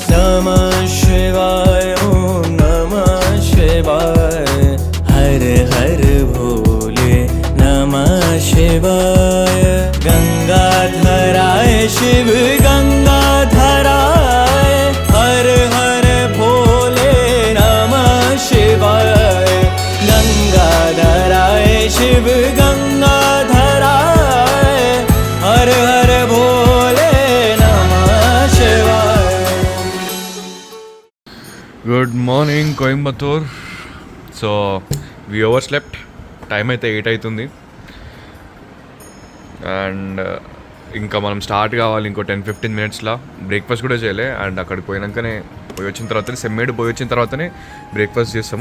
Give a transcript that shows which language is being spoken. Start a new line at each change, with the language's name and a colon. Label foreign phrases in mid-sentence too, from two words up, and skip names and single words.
Hindi: ओम नमः शिवाय हर हर भोले नमः शिवाय गंगाधराय शिव गंगाधराय हर हर भोले नमः शिवाय गंगाधराय शिव गंगाधराय हर हर भोले नमः शिवाय.
English: Good morning Coimbatore. So we overslept.
Telugu: టైం అయితే 8 అవుతుంది అండ్ ఇంకా మనం స్టార్ట్ కావాలి ఇంకో 10-15 మినిట్స్లో. బ్రేక్ఫాస్ట్ కూడా చేయలే అండ్ అక్కడికి పోయినాకనే పోయి వచ్చిన తర్వాతనే సెమ్మేడు పోయి వచ్చిన తర్వాతనే బ్రేక్ఫాస్ట్ చేస్తాము.